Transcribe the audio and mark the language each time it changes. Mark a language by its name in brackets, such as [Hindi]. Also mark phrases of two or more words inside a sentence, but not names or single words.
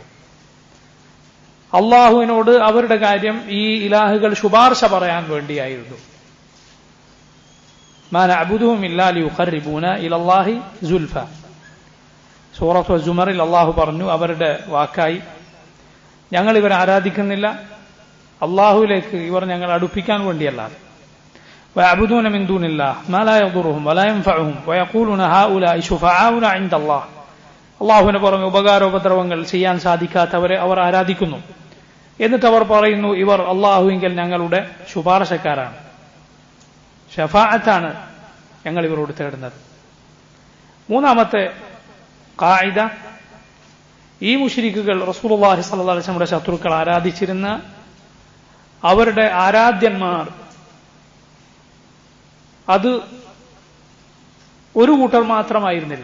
[Malayalam] അള്ളാഹുവിനോട് അവരുടെ കാര്യം ഈ ഇലാഹുകൾ ശുപാർശ പറയാൻ വേണ്ടിയായിരുന്നു. [Arabic] ما نعبدهم إلا ليقربونا إلى الله زلفى. [Malayalam] സൂറത്ത് അസ്-സുമറിൽ അള്ളാഹു പറഞ്ഞു, അവരുടെ വാക്കായി, ഞങ്ങൾ ഇവരെ ആരാധിക്കുന്നില്ല, അള്ളാഹുവിലേക്ക് ഇവർ ഞങ്ങൾ അടുപ്പിക്കാൻ വേണ്ടിയല്ലാതെ. [Arabic] ويعبدون من دون الله ما لا يضرهم ولا ينفعهم ويقولون هؤلاء شفعاؤنا عند الله. [Malayalam] അള്ളാഹുവിന് പുറമെ ഉപകാരോപദ്രവങ്ങൾ ചെയ്യാൻ സാധിക്കാത്തവരെ അവർ ആരാധിക്കുന്നു. എന്നിട്ട് അവർ പറയുന്നു, ഇവർ അള്ളാഹുവിങ്കൽ ഞങ്ങളുടെ ശുപാർശക്കാരാണ്, ശഫാഅത്താണ് ഞങ്ങൾ ഇവരോട് തേടുന്നത്. മൂന്നാമത്തെ ഖാഇദ, ഈ മുശ്രിക്കുകൾ [Arabic] رسول الله صلى الله عليه [Malayalam] വസല്ലമയുടെ ശത്രുക്കൾ ആരാധിച്ചിരുന്ന അവരുടെ ആരാധ്യന്മാർ അത് ഒരു കൂട്ടർ മാത്രമായിരുന്നില്ല.